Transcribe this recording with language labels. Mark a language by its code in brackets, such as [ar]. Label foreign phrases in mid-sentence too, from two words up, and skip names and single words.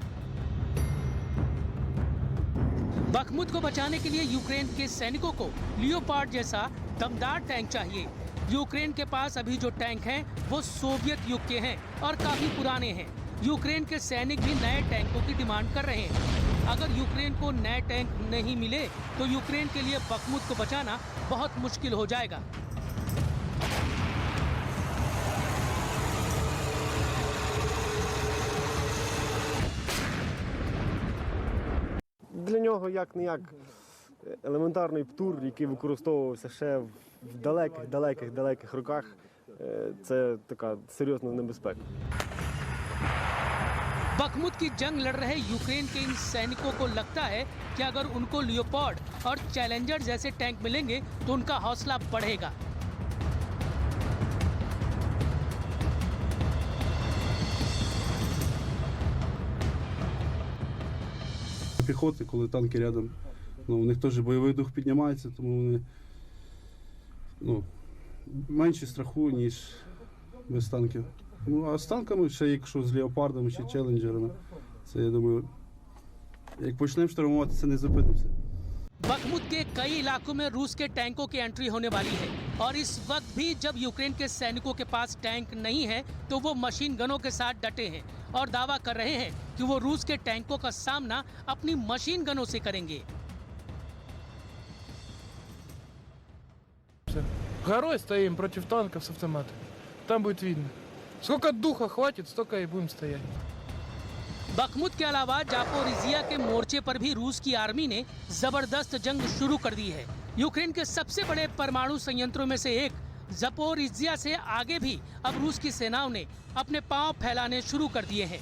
[hi] बखमुत को बचाने के लिए यूक्रेन के सैनिकों को लियोपार्ड जैसा दमदार टैंक चाहिए। यूक्रेन के पास अभी जो टैंक हैं वो सोवियत युग के हैं और काफी पुराने हैं। यूक्रेन के सैनिक भी नए टैंकों की डिमांड कर रहे हैं। अगर यूक्रेन को नए टैंक नहीं मिले तो यूक्रेन के लिए बखमुत को बचाना बहुत मुश्किल हो जाएगा। [uk] Для нього як-не-як елементарний птур, який використовувався ще в далеких роках. Це така серйозна небезпека. बखमुत की जंग लड़ रहे यूक्रेन के इन सैनिकों को लगता है कि अगर उनको लियोपार्ड और चैलेंजर जैसे टैंक मिलेंगे तो उनका हौसला बढ़ेगा। Піхоти, коли танки рядом, у них теж бойовий дух піднімається, тому вони менше страху, ніж без танків. А з танками, ще якщо з леопардами чи челенджерами, це, я думаю, як почнемо штурмувати, це не зупинимося. [hi] बखमुत के कई इलाकों में रूस के टैंकों की एंट्री होने वाली है और इस वक्त भी जब यूक्रेन के सैनिकों के पास टैंक नहीं है तो वो मशीन गनों के साथ डटे हैं और दावा कर रहे हैं कि वो रूस के टैंकों का सामना अपनी मशीन गनों से करेंगे। [ru] Горой стоим против танков с автоматом. Там будет видно. Сколько духа хватит, столько и будем стоять. [hi] बखमुत के अलावा जापोरिजिया के मोर्चे पर भी रूस की आर्मी ने जबरदस्त जंग शुरू कर दी है। यूक्रेन के सबसे बड़े परमाणु संयंत्रों में से एक जापोरिजिया से आगे भी अब रूस की सेनाओं ने अपने पांव फैलाने शुरू कर दिए हैं।